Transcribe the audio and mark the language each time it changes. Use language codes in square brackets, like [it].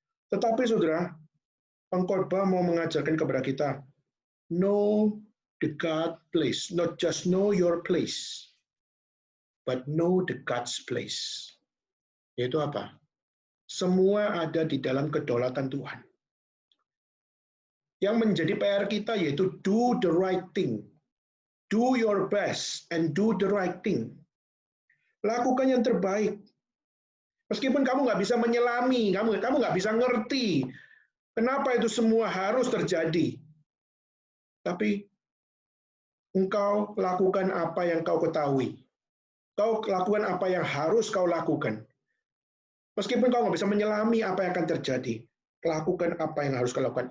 [id] Tetapi saudara, pengkhotbah mau mengajarkan kepada kita, [en] know the God place, not just know your place, but know the God's place. [id] Yaitu apa? Semua ada di dalam kedaulatan Tuhan. Yang menjadi PR kita yaitu [en] do the right thing. Do your best and do the right thing. [id] Lakukan yang terbaik. Meskipun kamu nggak bisa menyelami, kamu nggak bisa ngerti kenapa itu semua harus terjadi. Tapi engkau lakukan apa yang kau ketahui. Kau lakukan apa yang harus kau lakukan. Meskipun kau nggak bisa menyelami apa yang akan terjadi, lakukan apa yang harus kau lakukan.